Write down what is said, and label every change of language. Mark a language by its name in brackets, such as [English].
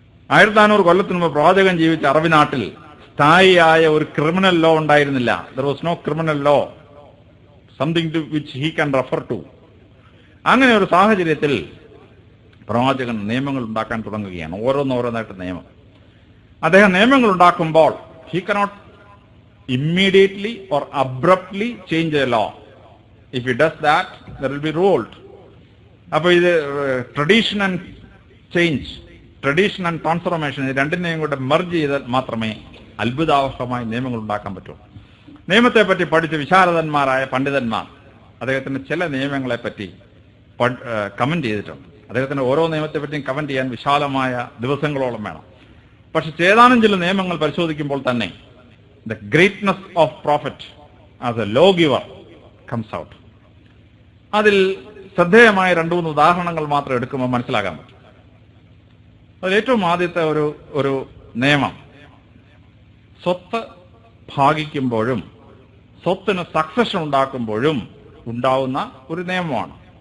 [Malayalam] 1400 കൊല്ലത്തിന് മുമ്പ് പ്രവാചകൻ ജീവിച്ച അറബി നാട്ടിൽ സ്ഥായിയായ ഒരു ക്രിമിനൽ ലോ ഉണ്ടായിരുന്നില്ല. [English] There was no criminal law, something to which he can refer to. [Malayalam] അങ്ങനെ ഒരു സാഹചര്യത്തിൽ പ്രവാചകൻ നിയമങ്ങൾ ഉണ്ടാക്കാൻ തുടങ്ങുകയാണ്. ഓരോന്നോരോന്നായിട്ട് നിയമം. [English] അദ്ദേഹം നിയമങ്ങൾ ഉണ്ടാക്കുമ്പോൾ he cannot immediately or abruptly change a law. If he does that, there will be revolt. [Malayalam] അപ്പോൾ ഇത് tradition and change, tradition and transformation, ഇത് രണ്ടിനെയും കൂടെ മെർജ് ചെയ്താൽ മാത്രമേ അത്ഭുതാവഹമായ നിയമങ്ങൾ ഉണ്ടാക്കാൻ പറ്റൂ. നിയമത്തെ പറ്റി പഠിച്ച വിശാരദന്മാരായ പണ്ഡിതന്മാർ അദ്ദേഹത്തിന്റെ ചില നിയമങ്ങളെ പറ്റി കമന്റ് ചെയ്തിട്ടുണ്ട്. അദ്ദേഹത്തിന്റെ ഓരോ നിയമത്തെ പറ്റിയും കമന്റ് ചെയ്യാൻ വിശാലമായ ദിവസങ്ങളോളം വേണം. [English] പക്ഷെ ഏതാനും ചില നിയമങ്ങൾ പരിശോധിക്കുമ്പോൾ തന്നെ the greatness of prophet as a lawgiver comes out. [Malayalam] അതിൽ ശ്രദ്ധേയമായ 2-3 ഉദാഹരണങ്ങൾ മാത്രം എടുക്കുമ്പോൾ മനസ്സിലാക്കാൻ പറ്റും. അതിൽ ഏറ്റവും ആദ്യത്തെ ഒരു നിയമം സ്വത്ത് ഭാഗിക്കുമ്പോഴും സ്വത്തിന് സക്സഷൻ ഉണ്ടാക്കുമ്പോഴും ഉണ്ടാവുന്ന ഒരു നിയമമാണ്.